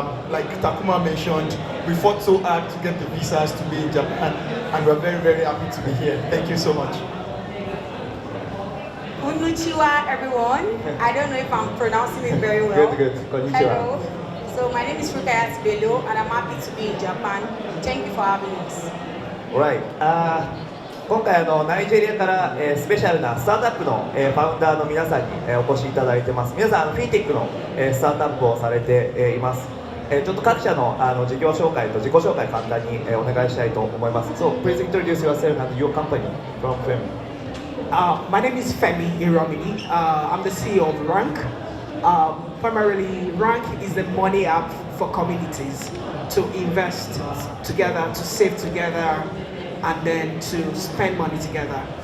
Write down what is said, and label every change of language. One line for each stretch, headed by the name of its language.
English: Like Takuma mentioned, we fought so hard to get the visas to be in Japan, and we're very, very happy to be here. Thank you so much. Konnichiwa, everyone. I don't know if I'm pronouncing it very well. Good. Konnichiwa. Hello. So my name is Rukayat Bello, and I'm happy to be in Japan. Thank you for having us. Alright.
Japanese: 今回ナイジェリアから、スペシャルなスタートアップの、ファウンダーの皆さんに、お越しいただいてます。皆さんフィンテックの、スタートアップをされて、います。ちょっと各社の、事業紹介と自己紹介簡単に、お願いしたいと思います。
English: So please introduce yourself and your company from Femi. My name is Femi Iromini. I'm the CEO of Rank. Primarily, Rank is the money app for communities to invest together, to save together, and then to spend money together.